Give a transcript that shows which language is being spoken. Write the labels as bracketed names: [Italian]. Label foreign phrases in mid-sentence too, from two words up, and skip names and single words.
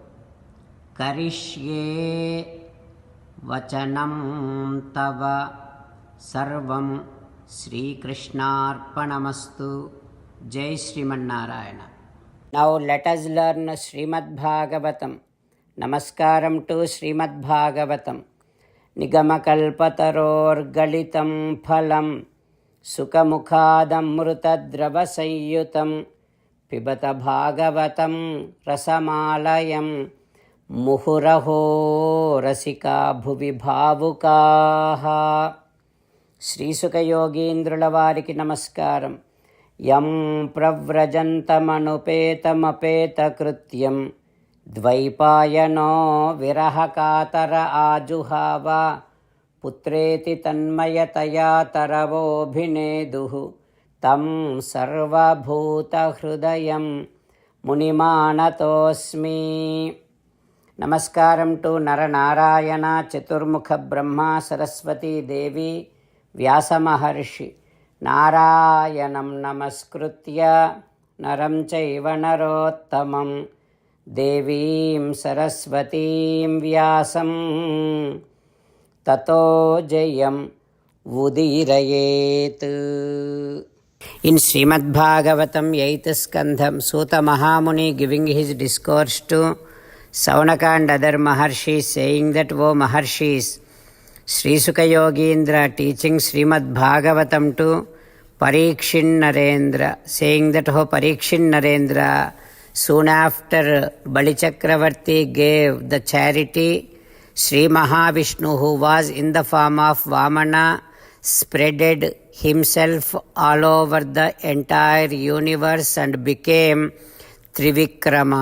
[Sanskrit] करिष्ये वचनं तव सर्वं श्री कृष्णार्पणमस्तु. Jai Srimanarayana. [English] Now let us learn Srimad Bhagavatam. Namaskaram to Srimad Bhagavatam. [Sanskrit] निगमकल्पतरोर्गलितं फलं शुकमुखाद् अमृतद्रवसंयुतम् पिबत भागवतं रसमालयं मुहुरहो रसिका भुवि भावुकाः. [Telugu] శ్రీసుఖయోగీంద్రుల వారికి నమస్కారం. [Sanskrit] యం ప్రవ్రజంతమనుపేతమపేతకృత్యం ద్వైపాయనో విరహకాతర ఆజుహావ పుత్రేతి తన్మయతయా తరవోభినేదుః తం సర్వభూతహృదయం మునిమానతోస్మి. [Telugu] నమస్కారం టు నరనారాయణ చతుర్ముఖ బ్రహ్మ సరస్వతీ దేవి వ్యాసమహర్షి. [Sanskrit] నారాయణం నమస్కృత్య నరం చైవ నరోత్తమం దేవీం సరస్వతీం వ్యాసం తతో జయం ఉదీరయేత్. [English] In Srimad Bhagavatam 8th Skandham, Suta Mahamuni giving his discourse to Saunaka and other Maharshis saying that, O Maharshis, Sri Sukha Yogindra teaching Srimad Bhagavatam to Parikshin Narendra, saying that, O Parikshin Narendra, soon after Bali Chakravarti gave the charity, Sri Mahavishnu, who was in the form of Vamana, spreaded himself all over the entire universe and became Trivikrama.